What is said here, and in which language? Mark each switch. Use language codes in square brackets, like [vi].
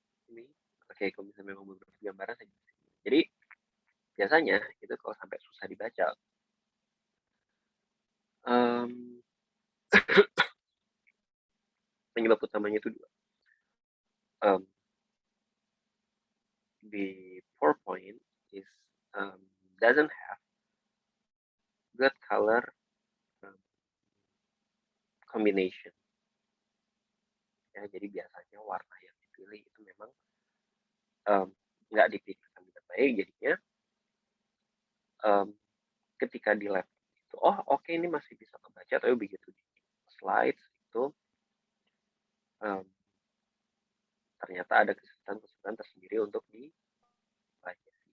[id] Ini oke, kalau misalnya memang beberapa gambaran saja. Jadi biasanya itu kalau sampai susah dibaca, penyebab utamanya itu dua. [en] The PowerPoint is doesn't have good color combination. [id] Ya, jadi biasanya warna yang dipilih itu memang nggak dipikirkan dengan baik, jadinya ketika di lab itu, oke, ini masih bisa kebaca, tapi begitu di slides itu ternyata ada kesulitan tersendiri untuk dibaca.